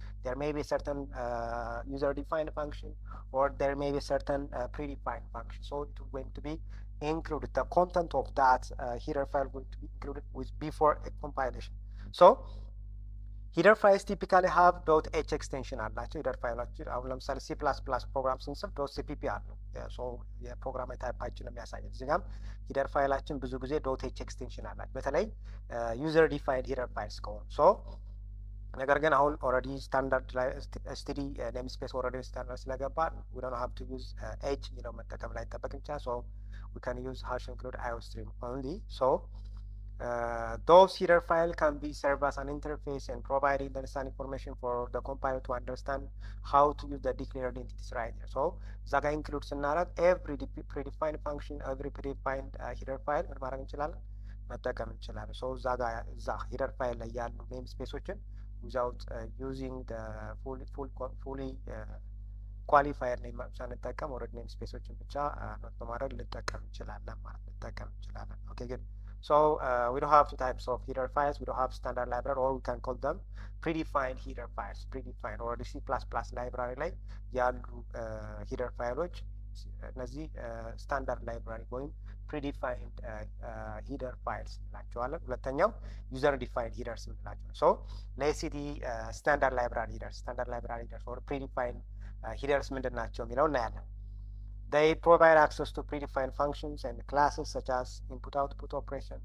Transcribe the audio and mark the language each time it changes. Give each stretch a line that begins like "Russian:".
English: There may be certain user-defined function, or there may be certain predefined function. So it will going to be included. The content of that header file will be included with before a compilation. So header files typically have .h extension
Amharic: አላቸው። header ፋይሎችን አሁን ለምሳሌ C++ ፕሮግራም ስንጽፍ .cpp አለው። so የፕሮግራም ታይፓችን የሚያሳየን እዚህ ጋርም header ፋይላችን ብዙ ጊዜ .h ኤክስቴንሽን አላቸው፣ በተለይ user defined header files ከሆኑ። so ነገር ግን አሁን ኦልሬዲ ስታንዳርድ ላይ std ኔምስፔስ ኦልሬዲ ስታንዳርድ ስለገባ
English: we don't have to use h
Amharic: የሚለው መጠቀም ላይ ይጠበቅ ብቻ።
English: so we can use hash include iostream only. So those header file can be served as an interface and providing the necessary information for the compiler to understand how to use the declared entities right here. So zaga includes ስናደርግ every predefined function, every predefined header file
Amharic: ምን ማድረግ እንችላለን? መጠቀም እንችላለን። so እዛ header file ላይ ያሉ ኔም ስፔሶችን
English: without using the fully
Amharic: ኳሊፋየር ኔም ሳንጠቀም ኦልሬዲ ኔም ስፔሶችን ብቻ ኖት በማድረግ ልጠቀም እንችላለን ማለት ልጠቀም እንችላለን።
English: okay good. so we don't have two types of header files. We don't have standard library, or we can call them predefined header files. predefined or the C++ library
Amharic: ላይ ያሉ header ፋይሎች እነዚህ ስታንዳርድ ላይብራሪ ወይም
English: predefined header files
Amharic: እንላቸዋለን። ሁለተኛው user defined headers እንላቸው።
English: so let's see the standard library headers or predefined headers
Amharic: ምንድን ናቸው የሚለው እናያለን።
English: they provide access to predefined functions and classes such as input output operation.